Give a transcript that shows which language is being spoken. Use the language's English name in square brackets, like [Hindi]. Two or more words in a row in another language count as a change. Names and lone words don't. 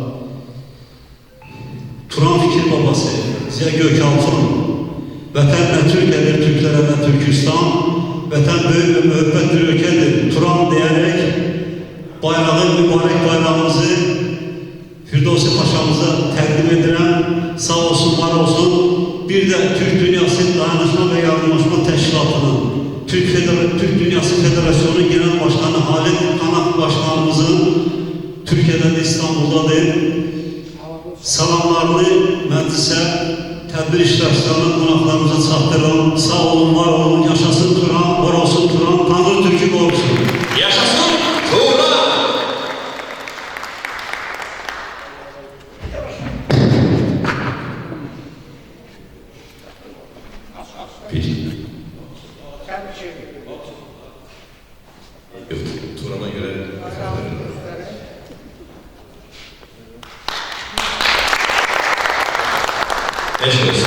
[Azerbaijani] Turan fikir babası Ziya Gökalpın [Turkish] vətən nə Türkiye'dir, Türklere də Türkistan, vətən böyük ve müəbbət bir ülkedir, [Azerbaijani] Turan deyərək bayrağı, mübarək bayrağımızı Firdevsi Paşa'mıza təqdim edirəm. Sağ olsun, var olsun. [Turkish] Bir de Türk Dünyası Dayanışma ve Yardımlaşma Təşkilatının Türk Dünyası Federasyonu Genel Başkanı Halit Kanak Başkanımızın Türkiye'de de İstanbul'dadır. [Azerbaijani] Salamlarını məclisə, tədbir iştirakçılarının qonaqlarımıza çatdırın. Sağ olun, var olun, yaşasın Turan, var olsun Turan, Tanrı Türk'ü qorusun. Yaşasın Turan! [Turkish] Turan'a göre eşit olsun.